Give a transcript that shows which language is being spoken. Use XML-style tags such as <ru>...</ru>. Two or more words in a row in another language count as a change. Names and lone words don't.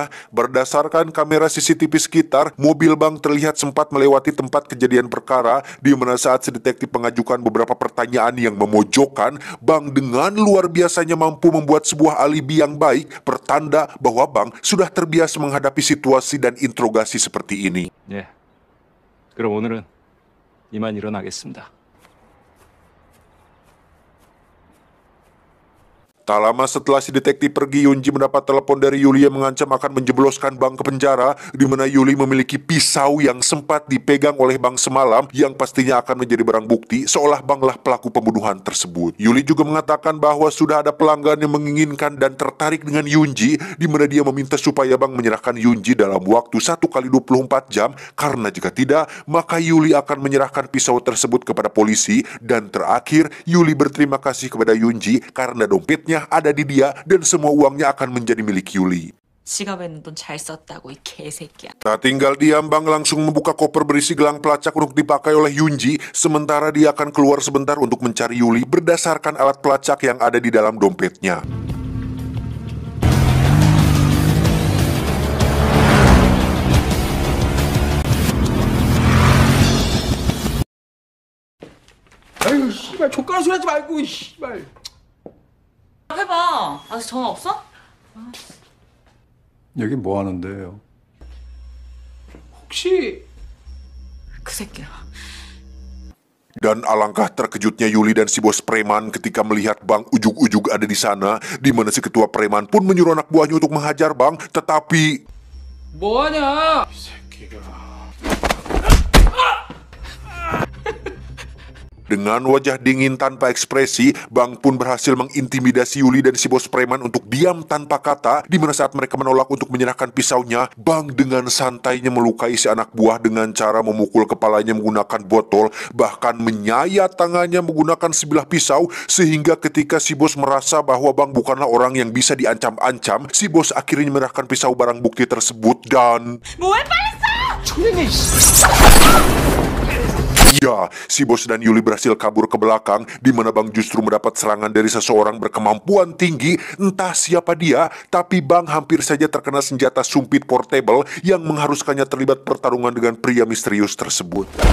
<id>Berdasarkan kamera CCTV sekitar, mobil Bang terlihat sempat melewati tempat kejadian perkara, di mana saat si detektif mengajukan beberapa pertanyaan yang memojokkan, Bang dengan luar biasanya mampu membuat sebuah alibi yang baik, pertanda bahwa Bang sudah terbiasa menghadapi situasi dan interogasi seperti ini.</id> <ko>예. 그럼 오늘은 이만 일어나겠습니다.</ko> <id>Tak lama setelah si detektif pergi, Yunji mendapat telepon dari Yuli yang mengancam akan menjebloskan Bang ke penjara, di mana Yuli memiliki pisau yang sempat dipegang oleh Bang semalam, yang pastinya akan menjadi barang bukti seolah Banglah pelaku pembunuhan tersebut. Yuli juga mengatakan bahwa sudah ada pelanggan yang menginginkan dan tertarik dengan Yunji, di mana dia meminta supaya Bang menyerahkan Yunji dalam waktu 1x24 jam, karena jika tidak, maka Yuli akan menyerahkan pisau tersebut kepada polisi. Dan terakhir, Yuli berterima kasih kepada Yunji karena dompetnya ada di dia dan semua uangnya akan menjadi milik Yuli.</id> <ko>지갑에는 돈 잘 썼다고 이 개새끼야.</ko> <id>Tak tinggal diam, Bang langsung membuka koper berisi gelang pelacak untuk dipakai oleh Yunji, sementara dia akan keluar sebentar untuk mencari Yuli berdasarkan alat pelacak yang ada di dalam dompetnya.</id> <ko>아유 씨발 족가라 소리 하지 말고 씨발. 해봐. 아직 전화 없어? 여기 뭐 하는데요? 혹시 그 새끼야.</ko> <id>Dan alangkah terkejutnya Yuli dan si bos preman ketika melihat Bang ujug-ujug ada di sana, di mana si ketua preman pun menyuruh anak buahnya untuk menghajar Bang, tetapi</id> <ko>뭐하냐? 이 새끼가.</ko> <id>dengan wajah dingin tanpa ekspresi, Bang pun berhasil mengintimidasi Yuli dan si bos preman untuk diam tanpa kata, di mana saat mereka menolak untuk menyerahkan pisaunya, Bang dengan santainya melukai si anak buah dengan cara memukul kepalanya menggunakan botol, bahkan menyayat tangannya menggunakan sebilah pisau, sehingga ketika si bos merasa bahwa Bang bukanlah orang yang bisa diancam-ancam, si bos akhirnya menyerahkan pisau barang bukti tersebut dan...</id> <ko>뭐해 빨리 써! 총장님.</ko> <id>Ya, si bos dan Yuli berhasil kabur ke belakang, di mana Bang justru mendapat serangan dari seseorang berkemampuan tinggi, entah siapa dia, tapi Bang hampir saja terkena senjata sumpit portable yang mengharuskannya terlibat pertarungan dengan pria misterius tersebut.</id>